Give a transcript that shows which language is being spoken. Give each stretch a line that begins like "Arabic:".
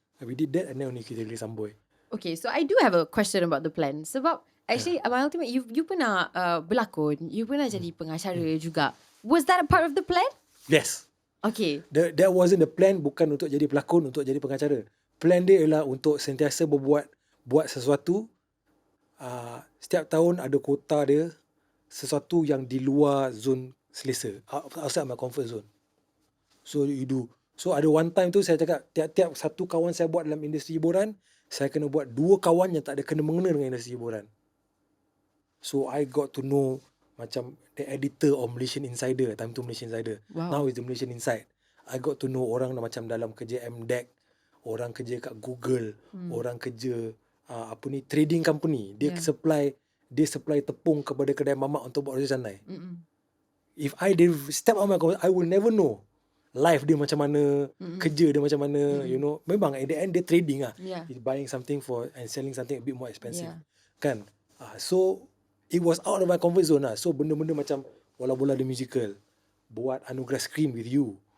English: We did that, and then only
Malay: kita release
English: Amboi. Okay, so I do have a question about the plan.
Malay: Sebab actually,
English: my Altimet,
Malay: you pernah berlakon, you pernah jadi pengacara juga.
English: Was that a part of the plan? Yes. Okay. That wasn't the plan,
Malay: bukan untuk jadi pelakon, untuk jadi pengacara. Plan dia ialah untuk sentiasa buat sesuatu. Setiap tahun ada quota dia, sesuatu yang di luar zon selesa,
English: outside my comfort zone. So you do.
Malay: So ada
English: one time
Malay: tu saya cakap, tiap-tiap satu kawan saya buat dalam industri hiburan, saya kena buat 2 kawan yang tak ada kena-mengena dengan industri hiburan.
English: So I got to know
Malay: macam the editor
English: of Malaysian Insider,
Malay: time tu
English: Malaysian Insider. Wow. Now is the Malaysian Inside. I got to know
Malay: orang macam dalam kerja 𝙁𝙊𝙇𝙊𝙀, orang kerja kat Google, orang kerja trading company. Dia supply tepung kepada kedai mamak untuk buat roti canai.
English: If I did step out my comfort, I will never know
Malay: life dia macam mana, kerja dia macam mana,
English: you know.
Malay: Memang
English: at the end
Malay: dia
English: trading
Malay: lah.
English: Yeah. He's buying something and selling something a bit more expensive. Yeah.
Malay: Kan?
English: So it was out of my comfort zone lah.
Malay: So benda-benda macam bola-bola
English: the musical,
Malay: buat Anugerah
English: Screen with you.